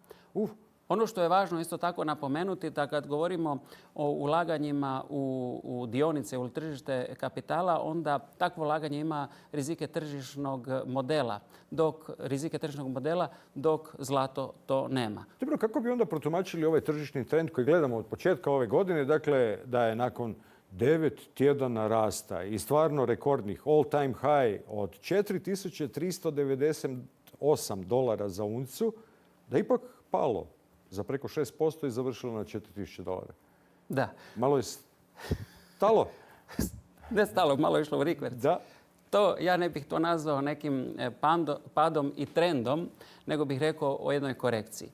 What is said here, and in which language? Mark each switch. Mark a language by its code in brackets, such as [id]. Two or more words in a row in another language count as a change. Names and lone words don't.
[hr] Ono što je važno isto tako napomenuti da kad govorimo o ulaganjima u dionice, u tržište kapitala, onda takvo ulaganje ima rizike tržišnog modela, dok zlato to nema. Dobro, kako bi onda protumačili ovaj tržišni trend koji gledamo od početka ove godine, dakle da je nakon 9 tjedana rasta i stvarno rekordnih [en] all-time high [hr] od $4.398 za uncu, da ipak palo za preko 6% i završilo na $4.000. Da. Malo je stalo. Ne stalo, malo je išlo u rikverc. Da. Ja ne bih to nazvao nekim padom i trendom, nego bih rekao o jednoj korekciji.